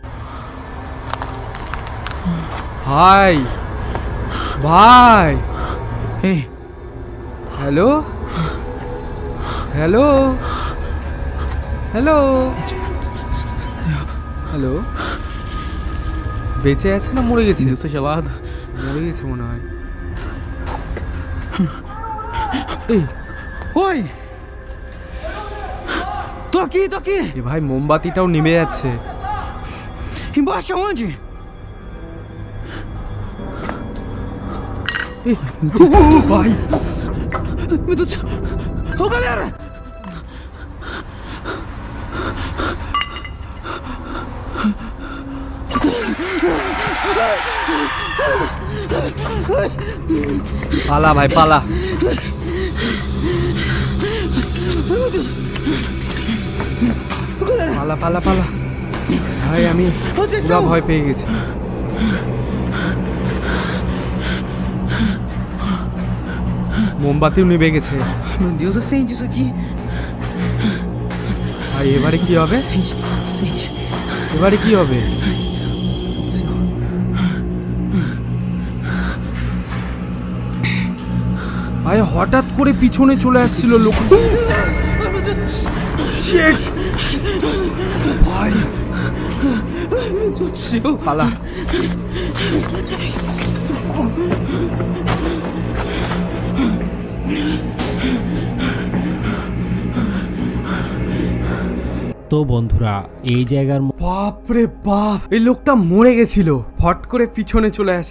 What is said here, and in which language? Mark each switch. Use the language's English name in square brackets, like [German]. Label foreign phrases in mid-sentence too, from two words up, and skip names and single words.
[Bangla] ভাই ভাই, এই হ্যালো হ্যালো হ্যালো হ্যালো, বেঁচে আছে না মরে গেছে? [Portuguese] Deus esteja gelado. [Bangla] মরে গেছে মনে হয়। এই [Portuguese] Oi! Tô aqui! [Bangla] এ ভাই, মোমবাতিটাও নিভে যাচ্ছে। [Portuguese] Embaixo aonde? [Bangla] ভাই [Portuguese] Meu Deus do céu! Ô galera! [Bangla] পালা ভাই পালা। [Portuguese] Meu Deus! Ô galera! [Bangla] পালা পালা পালা ভাই, আমি [Portuguese] Onde vocês [Bangla] পুরো [Portuguese] estão? [Bangla] ভয় পেয়ে গেছি। মোমবাতিও নিভে গেছে। [Portuguese] Meu Deus, acende isso aqui. [Bangla] ভাই এবারে কি হবে? [Portuguese] Acende. [Bangla] এবারে কি হবে? ভাই হঠাৎ করে পিছনে চলে আসছিল লোক। [Portuguese] Ai meu Deus! [Bangla] Shit! ভাই [Portuguese] Ai meu Deus do céu! [Bangla] পালা। তো বন্ধুরা, এই জায়গার বাপরে বাপ, এই লোকটা মরে গেছিল, ফট করে পিছনে চলে আসে।